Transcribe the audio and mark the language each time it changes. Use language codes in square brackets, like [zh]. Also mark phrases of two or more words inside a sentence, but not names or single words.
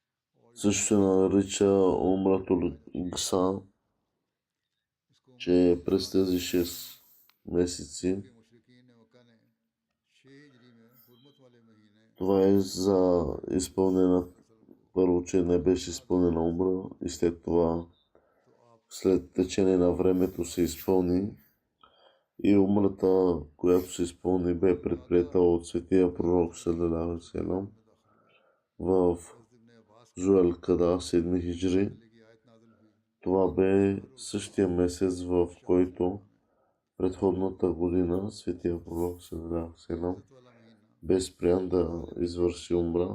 [bg] Също се нарича Умратул Гса, че през тези 6 месеци това е за изпълнена, първо, че не беше изпълнена умра и след това, след течение на времето се изпълни и умрата, която се изпълни, бе предприета от светия пророк [ar] صلى الله عليه وسلم [bg] в Зуел Када 7 хиджри. Това бе същия месец, в който предходната година светия пророк [ar] صلى الله عليه وسلم [bg] бе спрян да извърши умра.